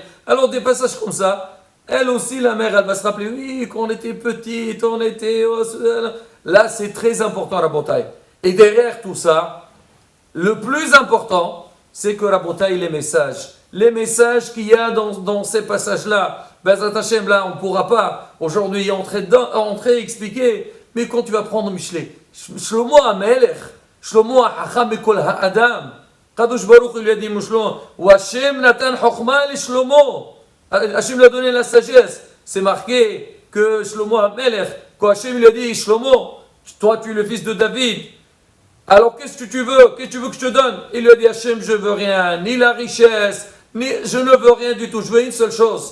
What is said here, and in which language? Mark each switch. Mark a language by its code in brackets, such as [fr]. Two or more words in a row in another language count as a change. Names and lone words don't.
[fr] Alors des passages comme ça, elle aussi la mère elle va se rappeler oui quand on était petite, on était là c'est très important Rabotai. Et derrière tout ça, le plus important c'est que Rabotai les messages qu'il y a dans ces passages là, [he] בעזרת השם [fr] là on ne pourra pas aujourd'hui entrer expliquer. Mais quand tu vas prendre Michelet, [he] שלמה המלך, שלמה החכם מכל האדם, קדוש ברוך הוא [fr] lui a dit [he] Shlomo, ou השם נתן חכמה לשלמה, [fr] Hashem lui a donné la sagesse. C'est marqué que Shlomo Amelech, quand Hachem lui a dit, Shlomo, toi tu es le fils de David, alors qu'est-ce que tu veux? Qu'est-ce que tu veux que je te donne? Il lui a dit, Hachem, je veux rien, ni la richesse, ni je ne veux rien du tout, je veux une seule chose.